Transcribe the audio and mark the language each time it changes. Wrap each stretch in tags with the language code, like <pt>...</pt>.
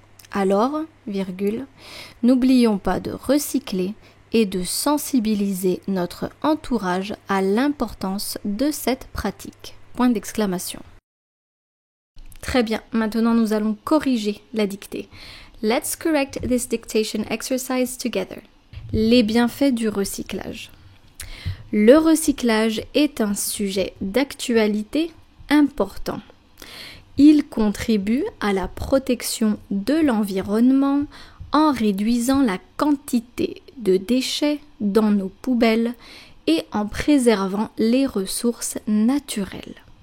<fr>Alors, n'oublions pas de recycler et de sensibiliser notre entourage à l'importance de cette pratique. Point d'exclamation. Très bien, maintenant nous allons corriger la dictée.</fr> <en>Let's correct this dictation exercise together.</en> <fr>Les bienfaits du recyclage. Le recyclage est un sujet d'actualité important. Il contribue à la protection de l'environnement en réduisant la quantité de déchets dans nos poubelles et en préservant les ressources naturelles.</fr>